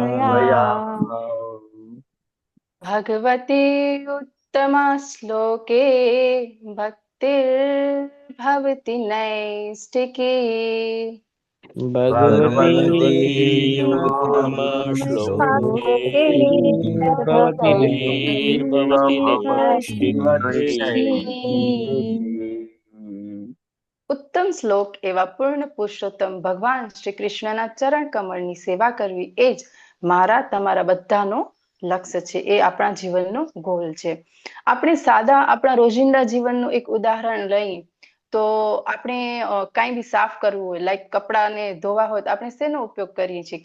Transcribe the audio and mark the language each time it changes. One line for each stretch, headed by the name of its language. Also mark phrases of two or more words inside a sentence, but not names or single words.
Sanskrit: भगवते उत्तमा श्लोके भक्तिर्भवति नैष्ठिकी. भगवती उत्तमा श्लोके भक्तिर्भवति नैष्ठिकी.
Gujarati: ઉત્તમ શ્લોક એવા પૂર્ણ પુરુષોત્તમ ભગવાન શ્રી કૃષ્ણના ચરણ કમળની સેવા કરવી એ જ મારા તમારા બધાનો લક્ષ્ય છે. એ આપણા જીવનનો ગોલ છે. આપણે સાદા આપણા રોજિંદા જીવનનું એક ઉદાહરણ લઈએ તો આપણે કાંઈ બી સાફ કરવું હોય, લાઈક કપડાને ધોવા હોય તો આપણે શેનો ઉપયોગ કરીએ છીએ?